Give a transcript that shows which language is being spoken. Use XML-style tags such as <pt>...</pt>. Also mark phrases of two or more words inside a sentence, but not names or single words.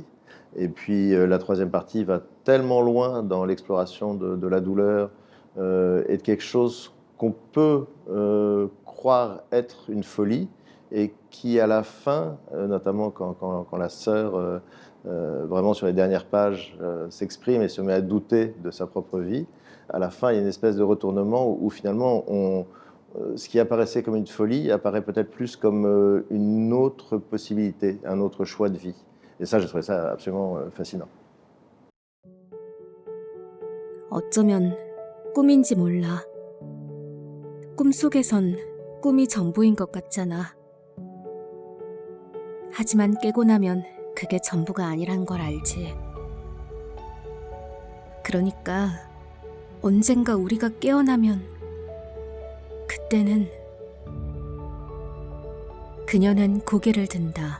<fr>Et puis la troisième partie va tellement loin dans l'exploration de la douleur et de quelque chose qu'on peut croire être une folie, et qui, à la fin, notamment quand la sœur, vraiment sur les dernières pages, s'exprime et se met à douter de sa propre vie, à la fin, il y a une espèce de retournement où finalement, ce qui apparaissait comme une folie apparaît peut-être plus comme une autre possibilité, un autre choix de vie. Et ça, j'ai trouvé ça absolument fascinant.</fr> <ko>어쩌면 꿈인지 몰라. 꿈속에선 꿈이 전부인 것 같잖아. 하지만 깨고 나면 그게 전부가 아니란 걸 알지. 그러니까 언젠가 우리가 깨어나면 그때는 그녀는 고개를 든다.</ko>